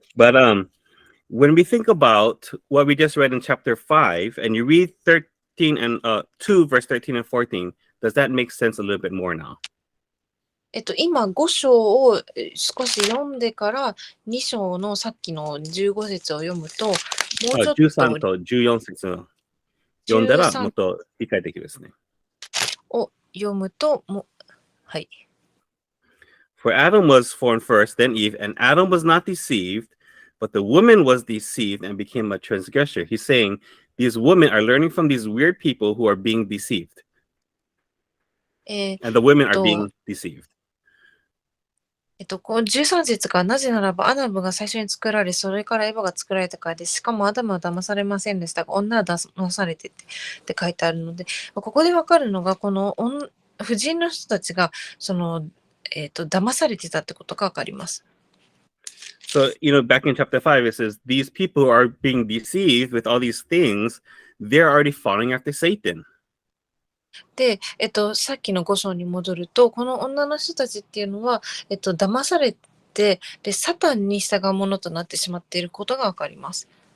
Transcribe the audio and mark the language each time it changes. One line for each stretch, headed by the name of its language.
English: But when we think about what we just read in chapter 5, and you read 13 and 2, verse 13 and 14, does that make sense a little bit more now?
Japanese: 今5章を少し読んでから2章のさっきの15節を読むと、もうちょっと 13と14節を読んだらもっと理解できるですね。を読むと、はい。
English: For Adam was formed first, then Eve, and Adam was not deceived, but the woman was deceived and became a transgressor. He's saying these women are learning from these weird people who are being deceived. And the women are being deceived.
Japanese: この13節から、なぜならばアダムが最初に作られ、それからエヴァが作られたからです。しかもアダムは騙されませんでしたが、女は騙されてって書いてあるので、ここでわかるのが、この婦人の人たちが、騙されてたってことがわかります。
English: So, back in chapter 5, it says, these people are being deceived with all these things. They're already following after Satan.
Japanese: で、さっきの5章に戻ると、この女の人たちっていうのは、騙されて、で、サタンに従うものとなってしまっていることがわかります。